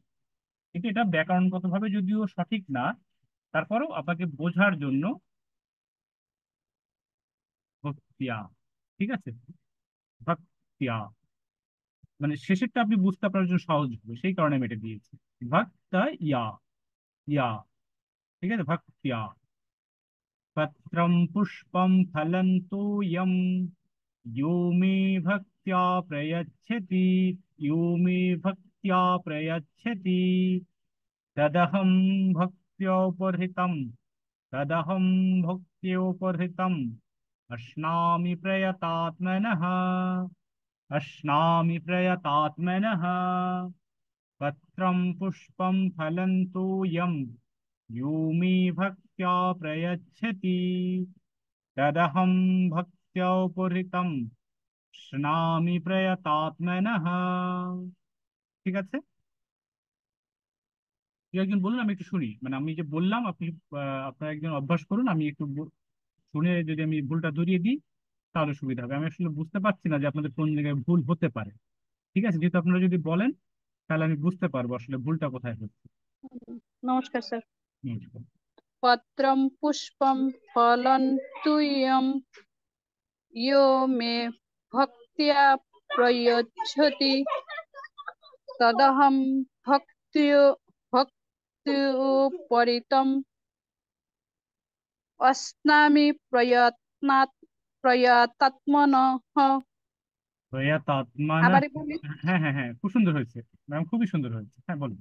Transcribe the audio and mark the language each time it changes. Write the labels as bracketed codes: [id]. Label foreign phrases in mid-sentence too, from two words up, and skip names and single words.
[bn] কিন্তু এটা ব্যাকরণগত ভাবে যদিও সঠিক না, তারপরেও আপনাকে বোঝার জন্য ভক্তিয়া। ঠিক আছে, ভক্তিয়া, মানে শেষেরটা আপনি বুঝতে আপনার জন্য সহজ হবে, সেই কারণে আমি এটা দিয়েছি। ভক্তা ইয়া, ইয়া। ঠিক আছে, ভক্তিয়া। [sa] पत्रं पुष्पं फलं तोयं यो मे भक्त्या प्रयच्छति, यो मे भक्त्या प्रयच्छति तदहं भक्त्योपहृतम्, तदहं भक्त्योपहृतम् अश्नामि प्रयतात्मनः, अश्नामि प्रयतात्मनः। पत्रं पुष्पं फलं तोयं यो मे भक्त्या प्रयच्छति तदहं भक्त्योपहृतम् স্নামি প্রয়াতাত্মনঃ। [bn] ঠিক আছে, তুই একজন বলুন, আমি একটু শুনি, মানে আমি যে বললাম আপনি আপনার একজন অভ্যাস করুন, আমি একটু শুনে যদি আমি ভুলটা ধরিয়ে দিই তাহলে সুবিধা হবে। আমি আসলে বুঝতে পারছি না যে আপনাদের কোন জায়গায় ভুল হতে পারে। ঠিক আছে, যেহেতু আপনারা যদি বলেন তাহলে আমি বুঝতে পারবো আসলে ভুলটা কোথায় হচ্ছে। নমস্কার স্যার। নমস্কার। [sa] পত্রম পুষ্পম ফলন তুয়্যম यो मे भक्त्या प्रयच्छति তদহম ভক্তি ভক্তি অস্নামি প্রয়ত্নাৎ প্রয়তাত্মনঃ। প্রয়াতাত্মানা। [bn] আবার বলি। হ্যাঁ হ্যাঁ হ্যাঁ, খুব সুন্দর হয়েছে ম্যাম, খুবই সুন্দর হয়েছে, হ্যাঁ বলুন।